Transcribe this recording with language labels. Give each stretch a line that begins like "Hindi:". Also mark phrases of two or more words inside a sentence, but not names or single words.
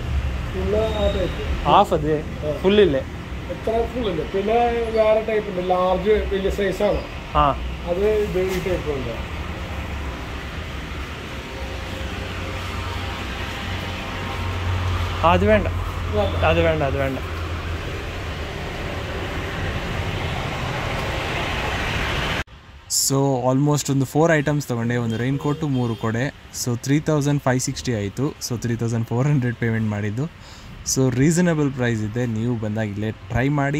Malayalam: ഹാഫ് അത് ഫുള്ളില്ലേ? ഫുള്ളില്ല. പിന്നെ വേറെ ടൈപ്പ് ഉണ്ട്, ലാർജ് വലിയ സൈസാണ്. ആ അത് ഇത് ഈ ടൈപ്പ് ഉണ്ട്. അത് വേണ്ട, അത് വേണ്ട, അത് വേണ്ട.
English: so almost
Kannada: ಒಂದು 4 ಐಟಮ್ಸ್ ತೊಗೊಂಡೆ. ಒಂದು
English: rain coat,
Kannada: 3 ಕೊಡೆ. ಸೊ 3560 ಆಯಿತು. ಸೊ 3400 ಪೇಮೆಂಟ್ ಮಾಡಿದ್ದು. ಸೊ
English: reasonable price
Kannada: ಇದೆ, ನೀವು ಬಂದಾಗ ಇಲ್ಲೇ ಟ್ರೈ ಮಾಡಿ.